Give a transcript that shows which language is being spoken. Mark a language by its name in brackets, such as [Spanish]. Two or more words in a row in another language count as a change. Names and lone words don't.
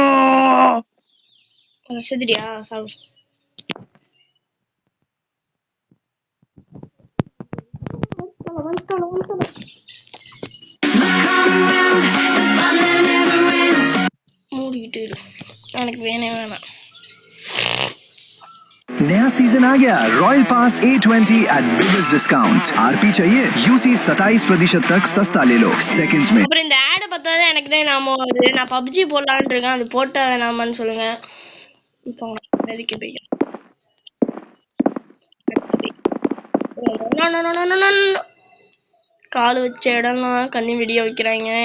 [Tamil] செதுடியா சாவு. மூடிக்கிட்டு எனக்கு வேணாம். [Hindi] नया सीजन आ गया रॉयल पास A20 [English] at biggest discount. [Hindi] आरपी चाहिए यूसी 27% तक सस्ता ले लो सेकंड्स में. [Tamil] அப்புறம் இந்த ஆட் பார்த்தாலே எனக்கு தான் நாம வருது. நான் PUBG போடலான்னு இருக்கேன். அது போட்டா வேணாமான்னு சொல்லுங்க. இப்போ எதுக்கு போய் கால் வச்ச இடம்லாம் கண்ணி வெடிய வைக்கிறாங்க.